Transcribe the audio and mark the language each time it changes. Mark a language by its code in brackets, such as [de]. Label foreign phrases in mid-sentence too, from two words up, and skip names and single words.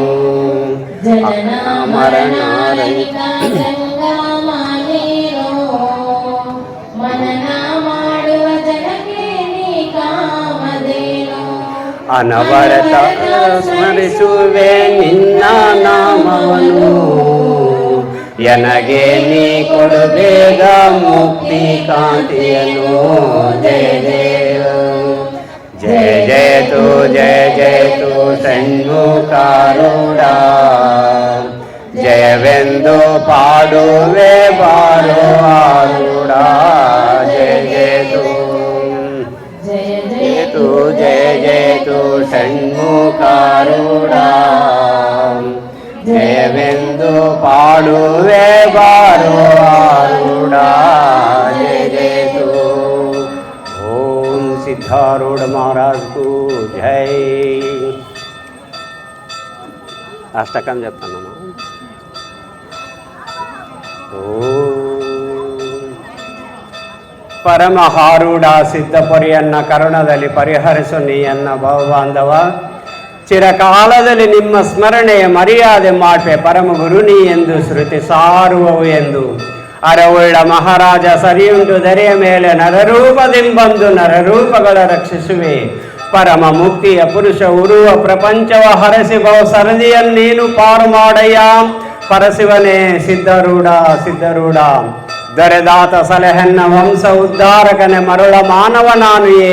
[kn] ಜನನ ಮರಣ ರಹಿತ ಸಂಗಮ ನೀನು ಮನನ ಮಾಡುವ ಜನಕ್ಕೆ ನೀ ಕಾಮದೇನು ಅನವರತ ಸ್ಮರಿಸುವೆ ನಿನ್ನ ನಾಮವನು ಎನಗೆ ನೀ ಕೊಡು ಬೇಗ ಮುಕ್ತಿ ಕಾಂತಿಯನು ಜಯ ಜಯ ಜಯ ಜಯತು ಜಯ ಜಯತು ಷಣ್ಮುಖಾರೂಢ ಜಯವೆಂದು ಪಾಡುವೆ ಬಾರೋ ಆರೂಢ ಜಯ ಜಯತು ಜಯ ಜಯತು ಜಯ ಜಯತು ಷಣ್ಮುಖಾರೂಢ ಜಯವೆಂದು ಪಾಡುವೆ ಬಾರೋ ಆರೂಢ ಜಯ ಜಯತು ಓಂ ಸಿದ್ಧಾರೂಢ [hi] महाराज को जय [te] అష్టకం చెప్తానమ్మా [kn] ಪರಮಹಾರೂಢ ಸಿದ್ಧಪುರಿಯನ್ನ ಕರುಣದಲ್ಲಿ ಪರಿಹರಿಸು ನೀಯನ್ನ ಬಹುಬಾಂಧವ ಚಿರಕಾಲದಲ್ಲಿ ನಿಮ್ಮ ಸ್ಮರಣೆಯ ಮರ್ಯಾದೆ ಮಾಡ್ಪೆ ಪರಮ ಗುರು ನೀ ಎಂದು ಶ್ರುತಿ ಸಾರುವವು ಎಂದು ಅರವುಳ್ಳ ಮಹಾರಾಜ ಸರಿಯುಂಟು ದರೆಯ ಮೇಲೆ ನರರೂಪದಿಂಬಂದು ನರರೂಪಗಳ ರಕ್ಷಿಸುವೆ ಪರಮ ಮುಕ್ತಿಯ ಪುರುಷ ಉರುವ ಪ್ರಪಂಚವ ಹರಸಿ ಬಹು ಸರದಿಯನ್ನೇನು ಪಾರು ಮಾಡಯ್ಯ ಪರಶಿವನೇ ಸಿದ್ಧರೂಢ ಸಿದ್ಧರೂಢ ದೊರೆದಾತ ಸಲಹೆನ್ನ ವಂಶ ಉದ್ಧಾರಕನೆ ಮರುಳ ಮಾನವ ನಾನು